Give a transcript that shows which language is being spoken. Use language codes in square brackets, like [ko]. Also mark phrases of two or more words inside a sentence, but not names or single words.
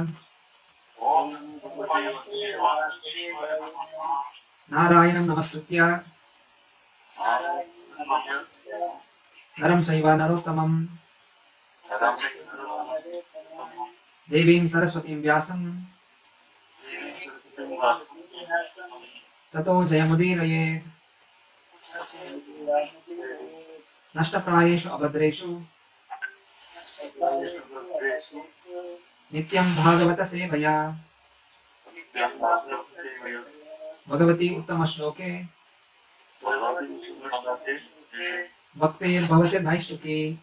[sa] ನಾರಾಯಣಂ ನಮಸ್ಕೃತ್ಯ ನರಂ ಚೈವ ನರೋತ್ತಮಂ ದೇವೀಂ ಸರಸ್ವತೀಂ ವ್ಯಾಸಂ ತತೋ ಜಯಮುದೀರಯೇತ್. ನಷ್ಟಪ್ರಾಯೇಷು ಅಭದ್ರೇಷು ನಿತ್ಯಂ ಭಾಗವತ ಸೇವಯಾ. ಭಗವತಿ ಉತ್ತಮ ಶ್ಲೋಕೆ ಭಕ್ತಿರ್ಭವತಿ ನೈಷ್ಠಿಕಿ.